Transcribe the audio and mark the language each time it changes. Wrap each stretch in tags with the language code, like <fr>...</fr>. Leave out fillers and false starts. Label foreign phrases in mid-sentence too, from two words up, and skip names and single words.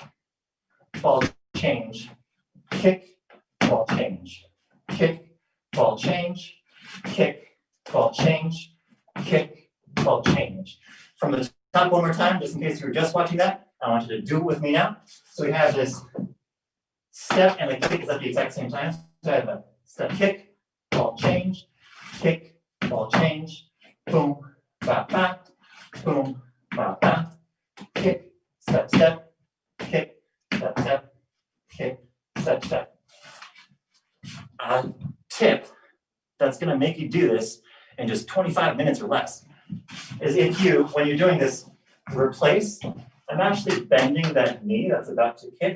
<en>Ball change, kick, ball change, kick, ball change, kick, ball change, kick, ball change. From the top one more time, just in case you were just watching that, I want you to do it with me now. So we have this step and the kick is at the exact same time. So I have a step kick, ball change, kick, ball change, boom, ba ba, boom, ba ba, kick, step, step, kick, step, step, kick, step, step. A tip that's going to make you do this in just 25 minutes or less is if you, when you're doing this replace, I'm actually bending that knee that's about to kick.</en>